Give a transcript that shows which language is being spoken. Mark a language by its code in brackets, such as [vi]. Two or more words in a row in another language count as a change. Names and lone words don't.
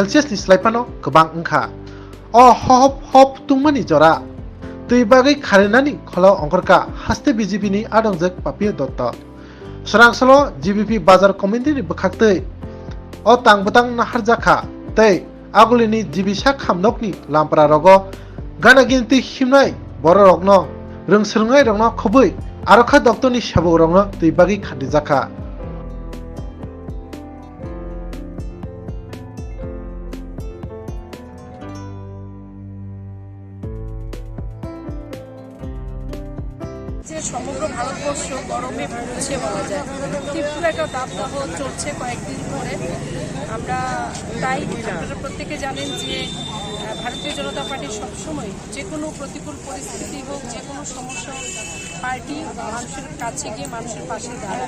[trp] ni slaipano kebang engka o hop tungmani jora tui bagai kharenani kholo ongkorka haste BJP ni adongjwk Papiya Datta serangsalo GBP bazar committee ni bekhaktai o tangbutang naharjaka tei agulini jibisa khamnokni lampra rogo gana ginti himnai bororokno rongsrungai rokno khobui arokha doktorni sabuk rokno tui bagai khadijaka [bn] সমগ্র ভারতবর্ষ গরমে ভুগছে বলা যায়। তীব্র একটা দাবদাহ চলছে কয়েকদিন ধরে। আমরা তাই আপনারা প্রত্যেকে জানেন যে ভারতীয় জনতা পার্টি সবসময় যে কোনো প্রতিকূল পরিস্থিতি হোক যে কোনো সমস্যা পার্টি মানুষের কাছে গিয়ে মানুষের পাশে দাঁড়ায়।